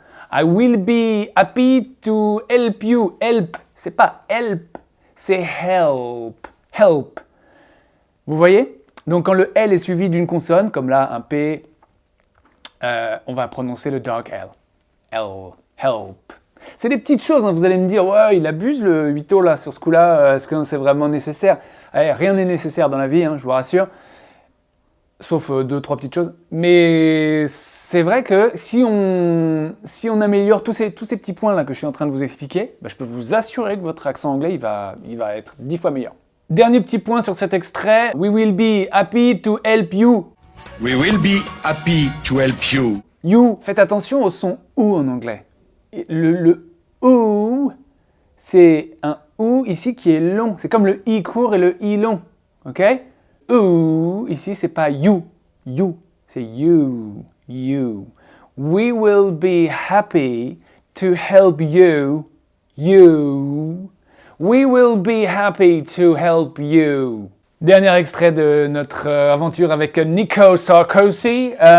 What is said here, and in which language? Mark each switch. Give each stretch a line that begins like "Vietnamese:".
English: I will be happy to help you.
French: Help, c'est pas help, c'est help. Vous voyez? Donc quand le L est suivi d'une consonne, comme là un P, on va prononcer le dark L. L, help. C'est des petites choses, hein. Vous allez me dire, ouais, il abuse le 8o là, sur ce coup-là, est-ce que c'est vraiment nécessaire? Rien n'est nécessaire dans la vie, hein, je vous rassure. Sauf 2-3 petites choses. Mais c'est vrai que si on améliore tous ces petits points-là que je suis en train de vous expliquer, je peux vous assurer que votre accent anglais, il va être 10 fois meilleur. Dernier petit point sur cet extrait.
English: We will be happy to help you. We will be happy to help you. You.
French: Faites attention au son OU en anglais. Le OU, c'est un OU ici qui est long. C'est comme le I court et le I long. Ok? OU, ici, c'est pas you. You. C'est you. You.
English: We will be happy to help you. You. We will be happy to help you.
French: Dernier extrait de notre aventure avec Nico Sarkozy.